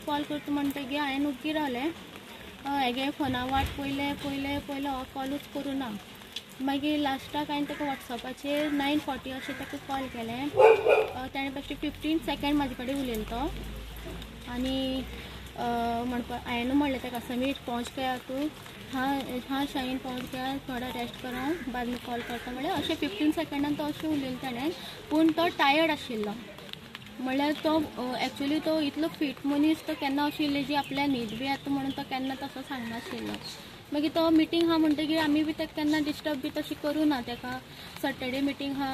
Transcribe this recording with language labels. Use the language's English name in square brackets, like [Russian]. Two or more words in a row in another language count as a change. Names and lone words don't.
[Konkani] कॉल करता म्हणटकीर हांवें ओग्गी रावलें हेगे फोना वाट पयलें हो कॉलूच करूं ना मागीर लास्टाक हांवें ताका वॉट्सॅपाचेर 9:40 अशें ताका कॉल केलें ताणें बेश्टे 15 सेकंड म्हाजे कडेन उलयलो तो आनी म्हणपा हांवें म्हणलें ताका [Hindi] समीर पहुंच गया तूं हाँ शाहीन पहुंच गया थोड़ा रेस्ट करा बाद में [Konkani] कॉल करता म्हणल्यार अशें 15 सेकंडान तो अशें उलयलो ताणें पूण तो टायर्ड आशिल्लो म्हणल्यार तो एक्चुली तो इतलो फीट मनीस तो केन्ना अशी जी आपल्या न्हीद बी येता म्हणून तो केन्ना तसो सांगनाशिल्लो मागीर तो मिटींग आहा म्हणटकीर आमी बी ताका केन्ना डिस्टर्ब बी तशी करूं ना ताका [English] Saturday meeting [Konkani] आहा